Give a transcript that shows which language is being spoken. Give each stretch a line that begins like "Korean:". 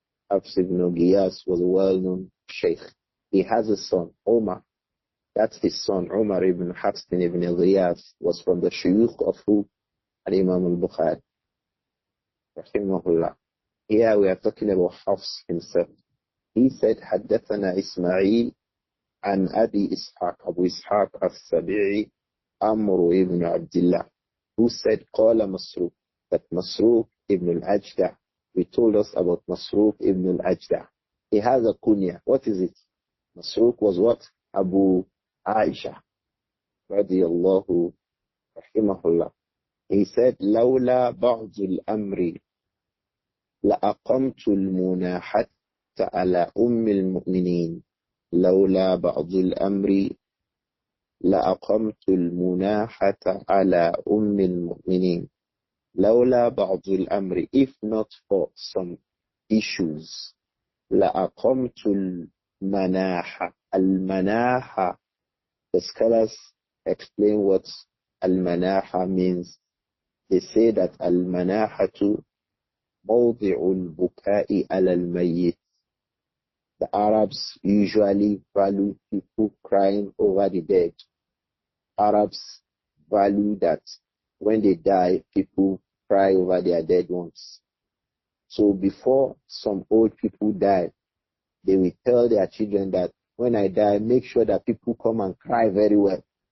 English: Hafs ibn Ghiyas was a well-known sheikh. He has a son, Umar. That's his son, Umar ibn Hafs ibn Ghiyas, was from the shuyukh of who? Al-Imam al-Bukhari. Rahimahullah. Here we are talking about Hafs himself. He said,
Arabic: حدثنا إسماعيل عن أبي إسحاق أبو إسحاق السبيعي عمرو
English: ibn Abdullah, who said,
Arabic: قال مسروق,
English: that Masruq ibn al-Ajda. We told us about Masruq ibn al-Ajda. He has a kunya. What is it? Masruq was what? Abu Āishah. Radiyallahu rahimahullah.
Arabic: He said, لولا بعض الأمر لأقمت المناحة على أم المؤمنين. لولا بعض الأمر لأقمت المناحة على أم المؤمنين. لولا بعض الأمر,
English: if not for some issues,
Arabic: لأقمت المناحة.
English: المناحة, the scholars explain what المناحة means. They say that
Arabic: المناحة موضع البكاء على الميت.
English: The Arabs usually value people crying over the dead. Arabs value that when they die, people cry over their dead ones. So before some old people die, they will tell their children that when I die, make sure that people come and cry very well.